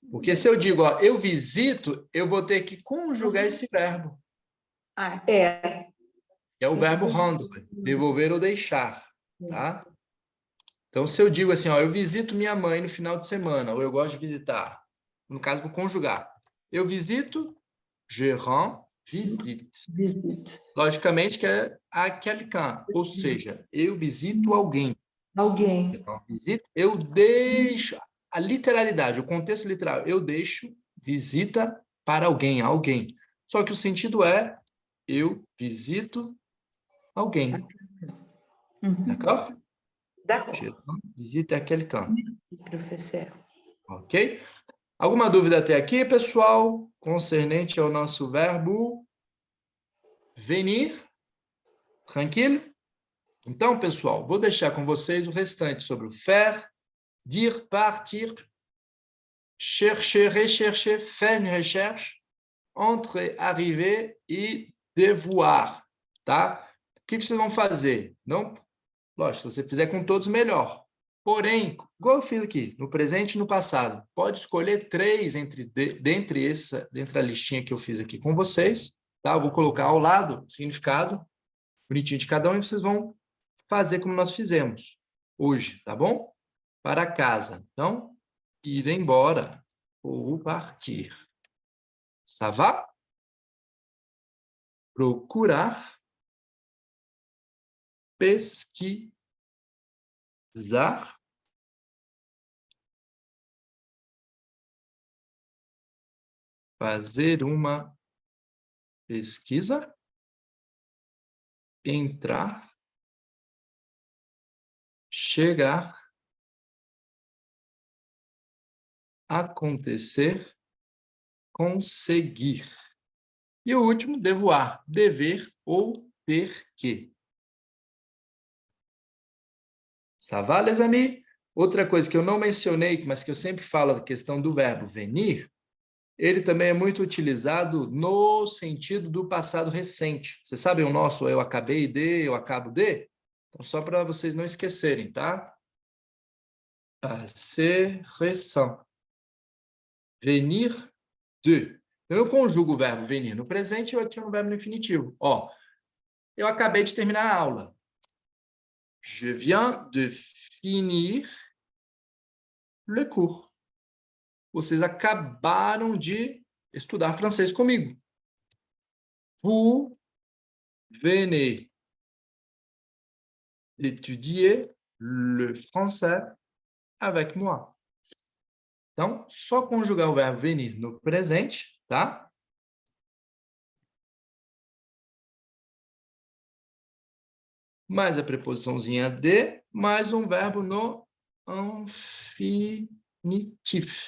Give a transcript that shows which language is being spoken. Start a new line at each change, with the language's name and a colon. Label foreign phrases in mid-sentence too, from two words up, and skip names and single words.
Portuguese: Porque se eu digo, ó, eu visito, eu vou ter que conjugar esse verbo. Ah, Que é o verbo rendre, devolver ou deixar, tá? Então, se eu digo assim, ó, eu visito minha mãe no final de semana, ou eu gosto de visitar, no caso, vou conjugar. Eu visito,
French: je rends visite.
Portuguese: visite. Logicamente que é
French: a quelqu'un,
Portuguese: ou seja, eu visito alguém. Alguém. Visite, eu deixo, a literalidade, o contexto literal, eu deixo visita para alguém, alguém. Só que o sentido é, eu visito alguém.
French: D'accord? D'accord. Visite à quelqu'un.
Portuguese: Professor. Ok? Alguma dúvida até aqui, pessoal? Concernente ao nosso verbo venir? Tranquilo? Então, pessoal, vou deixar com vocês o restante sobre o
French: faire, dire, partir, chercher, rechercher, faire une recherche, entrer, arriver
Portuguese: e devoir, tá? O que vocês vão fazer? Não? Lógico, se você fizer com todos, melhor. Porém, igual eu fiz aqui, no presente e no passado, pode escolher 3 dentre a listinha que eu fiz aqui com vocês, tá? Eu vou colocar ao lado o significado bonitinho de cada um e vocês vão fazer como nós fizemos hoje, tá bom? Para casa. Então, ir embora ou partir.
French: Ça va?
Portuguese: Procurar. Pesquisar. Fazer uma pesquisa. Entrar. Chegar. Acontecer. Conseguir. E o último, devoir, dever ou ter que.
French: Ça va, les amis?
Portuguese: Outra coisa que eu não mencionei, mas que eu sempre falo da questão do verbo venir, ele também é muito utilizado no sentido do passado recente. Vocês sabem o nosso eu acabei de, eu acabo de? Então, só para vocês não esquecerem, tá?
French: Passé récent. Venir de.
Portuguese: Eu conjugo o verbo venir no presente e eu adiciono o verbo no infinitivo. Ó, eu acabei de terminar a aula.
French: Je viens de finir le cours.
Portuguese: Vocês acabaram de estudar francês comigo.
French: Vous venez d'étudier le français avec moi.
Portuguese: Então, só conjugar o verbo venir no presente, tá? Mais a preposiçãozinha de, mais um verbo no infinitif.